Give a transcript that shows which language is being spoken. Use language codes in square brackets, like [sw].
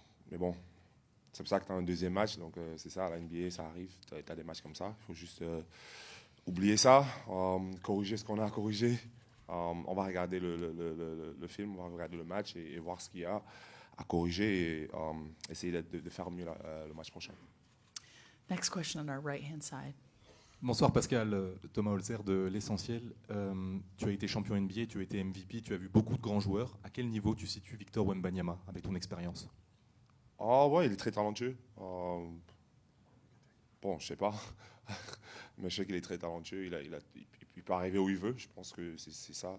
[fr] Mais bon, c'est pour ça que tu as un deuxième match, donc c'est ça, la NBA, ça arrive, tu as des matchs comme ça. Il faut juste oublier ça, corriger ce qu'on a à corriger. On va regarder le film, on va regarder le match et voir ce qu'il y a à corriger et essayer de faire mieux le match prochain. [en] Next question on our right-hand side. [fr] Bonsoir Pascal, Thomas Holzer de L'Essentiel. Tu as été champion NBA, tu as été MVP, tu as vu beaucoup de grands joueurs. À quel niveau tu situes Victor Wembanyama avec ton expérience? Ouais, il est très talentueux. Bon, je sais pas, mais je sais qu'il est très talentueux. Il peut arriver où il veut. Je pense que c'est ça.